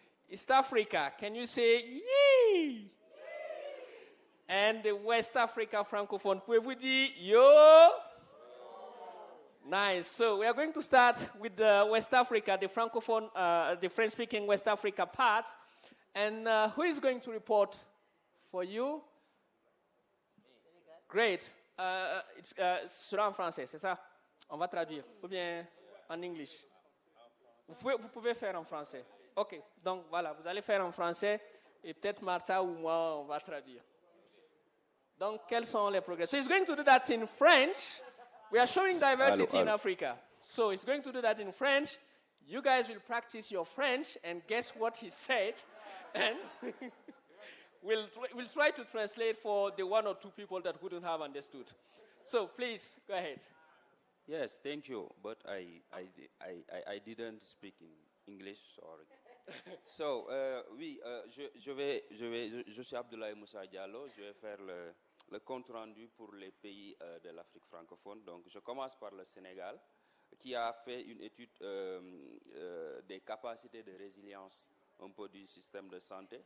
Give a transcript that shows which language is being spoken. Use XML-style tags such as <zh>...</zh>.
<en>East Africa, can you say, yay? And the West Africa Francophone,</en> <fr>pouvez-vous dire, yo?</fr> <en>Nice. So we are going to start with the West Africa, the Francophone, the French-speaking West Africa part. And who is going to report for you? Great.</en> <fr>It's sera en français, c'est ça? On va traduire. Ou bien en English? Vous pouvez faire en français. OK. Donc voilà, vous allez faire en français et peut-être Martha ou moi, on va traduire. Donc, quels sont les progrès?</fr> <en>So he's going to do that in French. We are showing diversity in Africa. So he's going to do that in French. You guys will practice your French and guess what he said. And we'll try to translate for the one or two people that wouldn't have understood. So please, go ahead. Yes, thank you. But I didn't speak in English, sorry.</en> <fr>So, oui, je suis Abdoulaye Moussa Diallo. Je vais faire le compte rendu pour les pays de l'Afrique francophone. Donc, je commence par le Sénégal, qui a fait une étude des capacités de résilience un peu du système de santé.</fr>